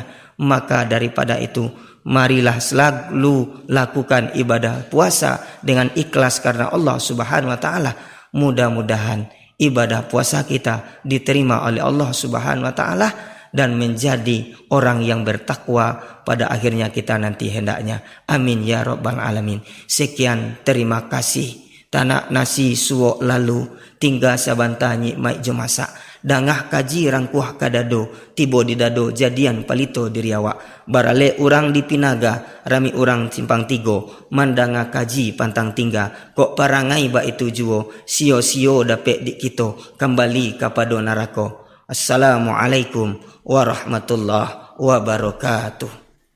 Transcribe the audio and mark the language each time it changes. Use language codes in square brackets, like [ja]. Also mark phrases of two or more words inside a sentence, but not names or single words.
[id] Maka daripada itu, marilah selalu lakukan ibadah puasa dengan ikhlas karena [ar] الله سبحانه وتعالى. [id] Mudah-mudahan ibadah puasa kita diterima oleh [ar] الله سبحانه وتعالى [id] dan menjadi orang yang bertakwa pada akhirnya kita nanti hendaknya. [ar] آمين يا رب العالمين. [id] Sekian, terima kasih. [min] Tanak nasi suwok lalu tinggal sabantanyi mai jemasa. Dangah kaji rangkuh kadado, tibo di dado jadian palito diri awak. Barale urang di Pinaga, rami urang simpang tigo, mandanga kaji pantang tingga. Kok parangai ba itu juo, sio-sio dapet di kito, kembali kapado narako. [ar] السلام عليكم ورحمة الله وبركاته.